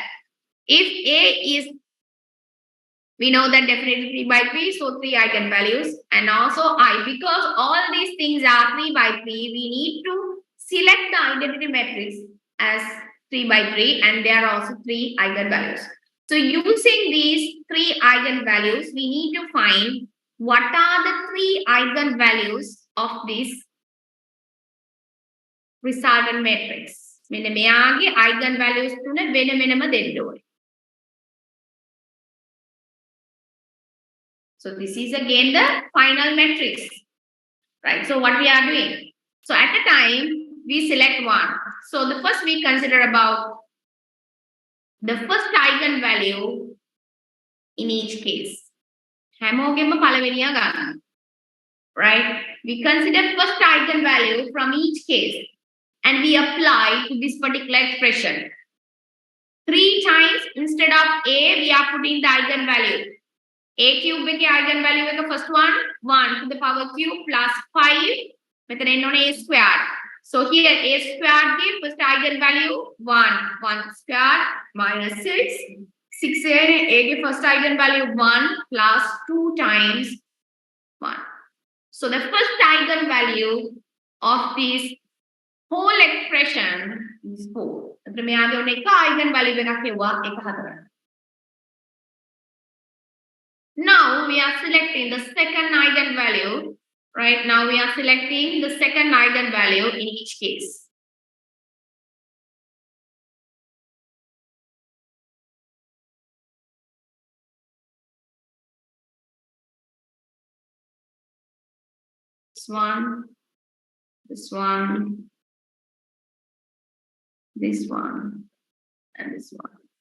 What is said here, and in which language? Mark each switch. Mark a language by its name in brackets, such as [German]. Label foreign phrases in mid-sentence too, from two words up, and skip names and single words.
[English] If A is, we know that definitely 3 by 3, so 3 eigenvalues, and also I, because all these things are 3 by 3, we need to select the identity matrix as 3 by 3, and there are also 3 eigenvalues. So using these 3 eigenvalues, we need to find what are the 3 eigenvalues of this resultant matrix. [Sinhala] මෙන්න මෙයාගේ eigenvalues තුන වෙන වෙනම දෙන්න ඕනේ. [English] So this is again the final matrix, right? So what we are doing? So at a time, we select one. So the first we consider about the first eigenvalue in each case. [Sinhala] හැමෝගෙම පළවෙනියා ගන්න. [English] Right? We consider first eigenvalue from each case and we apply to this particular expression. 3 times instead of A, we are putting the eigenvalue. A cube with the eigenvalue with the first one, 1 to the power cube plus 5 with an A squared. So here A squared gives first eigenvalue 1, 1 squared minus 6. 6A give first eigenvalue 1 plus 2 times 1. So the first eigenvalue of this whole expression is 4. [Sinhala] අපිට මෙයාගේ ඔන්න එක eigenvalue එකක් කියුවා 1 4. [English] Now we are selecting the second eigenvalue, right? Now we are selecting the second eigenvalue in each case. This one, this one, this one, and this one.